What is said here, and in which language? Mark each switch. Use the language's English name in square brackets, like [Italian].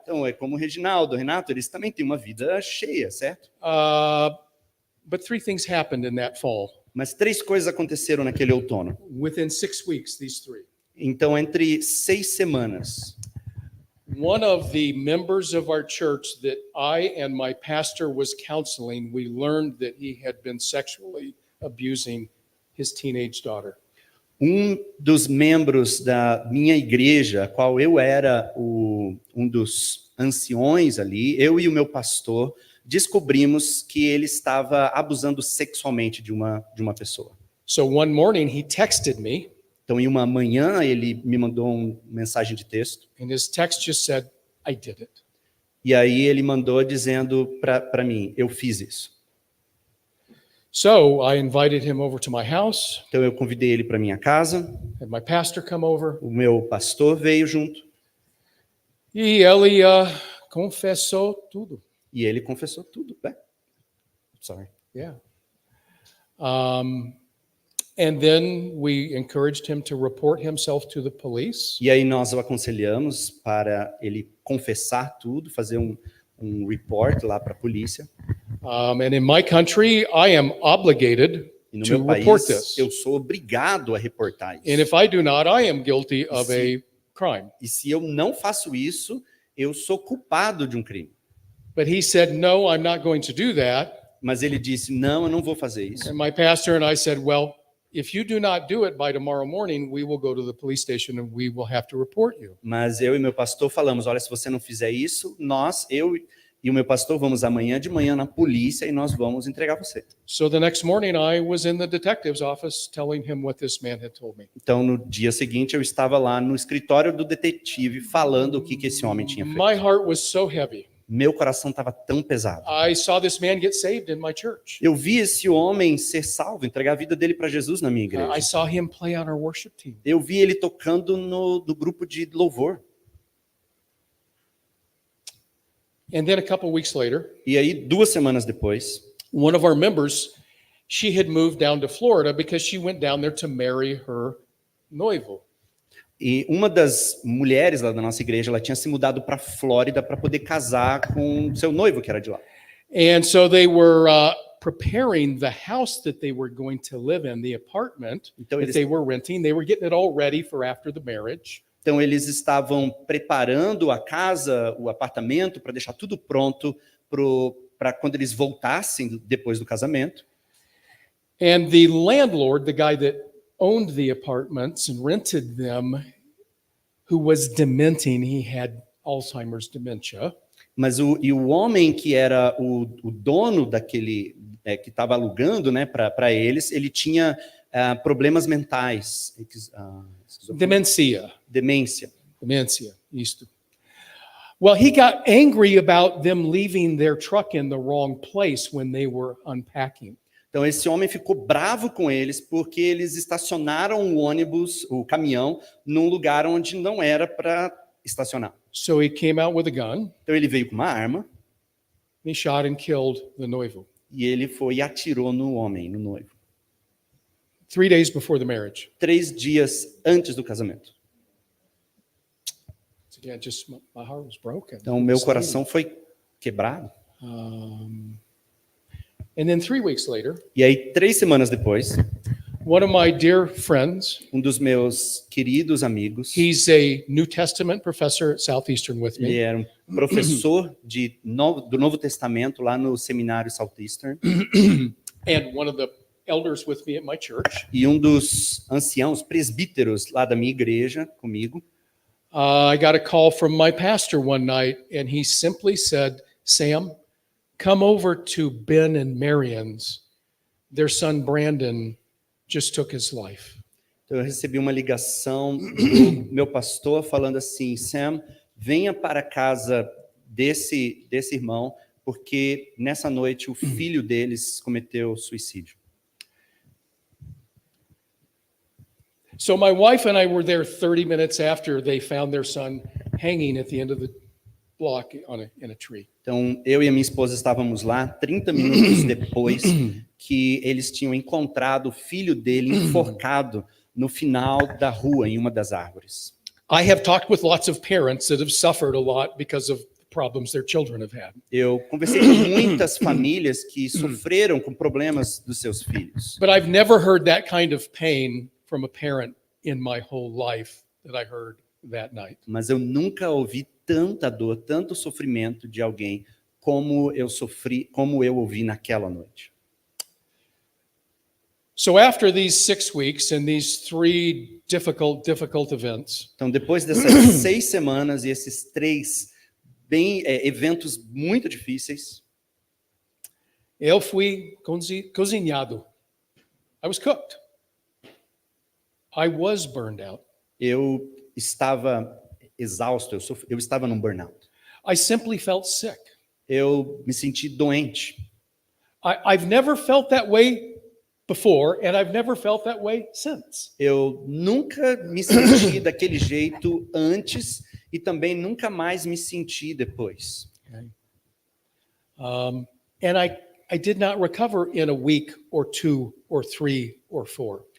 [Portuguese] Então, é como o Reginaldo, Renato, eles também têm uma vida cheia, certo? [English] But 3 things happened in that fall. [Portuguese] Mas 3 coisas aconteceram naquele outono. [English] Within 6 weeks, these 3. [Portuguese] Então, entre 6 semanas, [English] One of the members of our church that I and my pastor was counseling, we learned that he had been sexually abusing his teenage daughter. [Portuguese] um dos membros da minha igreja, a qual eu era um dos anciões ali, eu e o meu pastor, descobrimos que ele estava abusando sexualmente de uma pessoa. [English] So one morning he texted me. [Portuguese] Então, em uma manhã, ele me mandou uma mensagem de texto. [English] And his text just said, I did it. [Portuguese] E aí ele mandou dizendo para mim, eu fiz isso. [English] So I invited him over to my house. [Portuguese] Então eu convidei ele para minha casa. [English] Had my pastor come over. [Portuguese] O meu pastor veio junto. E ele confessou tudo. E ele confessou tudo. [English] Sorry. Yeah. And then we encouraged him to report himself to the police. [Portuguese] E aí nós o aconselhamos para ele confessar tudo, fazer um report lá para a polícia. [English] And in my country, I am obligated [Portuguese] E no [English] to [Portuguese] meu [English] report [Portuguese] país, [English] this. [Portuguese] eu sou obrigado a reportar isso. [English] And if I do not, I am guilty of a crime. [Portuguese] E se eu não faço isso, eu sou culpado de um crime. [English] But he said, no, I'm not going to do that. [Portuguese] Mas ele disse, não, eu não vou fazer isso. [English] And my pastor and I said, well, if you do not do it by tomorrow morning, we will go to the police station and we will have to report you. [Portuguese] Mas eu e meu pastor falamos, olha, se você não fizer isso, eu e o meu pastor, vamos amanhã de manhã na polícia e nós vamos entregar você. [English] So the next morning I was in the detective's office telling him what this man had told me. [Portuguese] Então, no dia seguinte, eu estava lá no escritório do detetive falando o que esse homem tinha feito. [English] My heart was so heavy. [Portuguese] Meu coração estava tão pesado. [English] I saw this man get saved in my church. [Portuguese] Eu vi esse homem ser salvo, entregar a vida dele para Jesus na minha [English] I [Portuguese] igreja. [English] saw him play on our worship team. [Portuguese] Eu vi ele tocando no grupo de louvor. [English] And then a couple weeks later, [Portuguese] E aí, 2 semanas depois, [English] one of our members, she had moved down to Florida because she went down there to marry her noivo. [Portuguese] e uma das mulheres lá da nossa igreja, ela tinha se mudado para Flórida para poder casar com seu noivo, que era de lá. [English] And so they were preparing the house that they were going to live in, the apartment [Portuguese] Então, [English] that they were renting. They were getting it all ready for after the marriage. [Portuguese] Então, eles estavam preparando a casa, o apartamento, para deixar tudo pronto para quando eles voltassem depois do casamento. [English] And the landlord, the guy that owned the apartments and rented them, who was dementing, he had Alzheimer's dementia. [Portuguese] Mas o homem que era o dono daquele, que estava alugando, né, para eles, ele tinha problemas mentais. Demência. Demência. Isto. [English] Well, he got angry about them leaving their truck in the wrong place when they were unpacking. [Portuguese] Então, esse homem ficou bravo com eles porque eles estacionaram o ônibus, o caminhão, num lugar onde não era para estacionar. [English] So he came out with a gun. [Portuguese] Então, ele veio com uma arma. [English] And he shot and killed the noivo. [Portuguese] E ele foi e atirou no homem, no noivo. [English] 3 days before the marriage. [Portuguese] 3 dias antes do casamento. [English] Again, just my heart was broken. [Portuguese] Então, meu coração foi quebrado. [English] And then 3 weeks later, [Portuguese] E aí, 3 semanas depois, [English] one of my dear friends, [Portuguese] um dos meus queridos amigos, [English] he's a New Testament professor at Southeastern with [Portuguese] ele [English] me. [Portuguese] era um professor do Novo Testamento lá no Seminário Southeastern, [English] And one of the elders with me at my church. [Portuguese] e um dos anciãos presbíteros lá da minha igreja comigo. [English] I got a call from my pastor one night, and he simply said, Sam, come over to Ben and Marion's. Their son Brandon just took his life. [Portuguese] Então, eu recebi uma ligação do meu pastor falando assim: Sam, venha para a casa desse irmão, porque nessa noite o filho deles cometeu suicídio. [English] So my wife and I were there 30 minutes after they found their son hanging at the end of the block in a tree. [Portuguese] Então, eu e a minha esposa estávamos lá 30 minutos depois que eles tinham encontrado o filho dele enforcado no final da rua, em uma das árvores. [English] I have talked with lots of parents that have suffered a lot because of problems their children have had. [Portuguese] Eu conversei com muitas famílias que sofreram com problemas dos seus filhos. [English] But I've never heard that kind of pain from a parent in my whole life that I heard that night. [Portuguese] Mas eu nunca ouvi tanta dor, tanto sofrimento de alguém como eu sofri, como eu ouvi naquela noite. [English] So after these 6 weeks and these 3 difficult events, [Portuguese] Então, depois dessas 6 semanas e esses 3 eventos muito difíceis, eu fui cozinhado. [English] I was cooked. I was burned out. [Portuguese] eu estava exausto, eu estava num burnout. [English] I simply felt sick. [Portuguese] Eu me senti doente. [English] I've never felt that way before, and I've never felt that way since. [Portuguese] Eu nunca me senti daquele jeito antes e também nunca mais me senti depois. [English] Okay. And I did not recover in a week or 2 or 3 or 4.